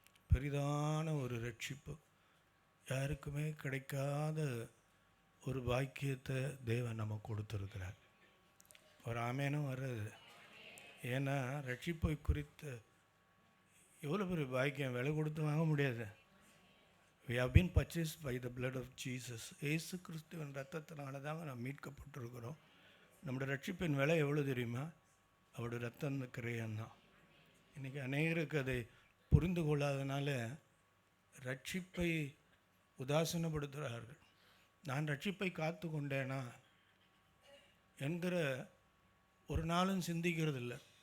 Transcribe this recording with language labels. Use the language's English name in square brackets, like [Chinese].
[Tamil] பெரிதான ஒரு ரட்சிப்பு, யாருக்குமே கிடைக்காத ஒரு பாக்கியத்தை தேவன் நமக்கு கொடுத்துருக்கிறார். ஒரு ஆமேனும் வர்றது. ஏன்னா ரட்சிப்பை குறித்து எவ்வளோ பெரிய பாக்கியம், விலை கொடுத்து வாங்க முடியாது. [English] We have been purchased by the blood of Jesus. [Tamil] ஏசு கிறிஸ்துவின் ரத்தத்தினால தாங்க நாம் மீட்கப்பட்டிருக்கிறோம். நம்முடைய ரட்சிப்பின் விலை எவ்வளோ தெரியுமா? அவருடைய ரத்தம் கிரையந்தான். இன்றைக்கி அநேகருக்கு அதை புரிந்து கொள்ளாதனால ரட்சிப்பை உதாசீனப்படுத்துகிறார்கள். நான் ரட்சிப்பை காத்து கொண்டேனா என்கிற ஒரு நாளும் சிந்திக்கிறதில்ல.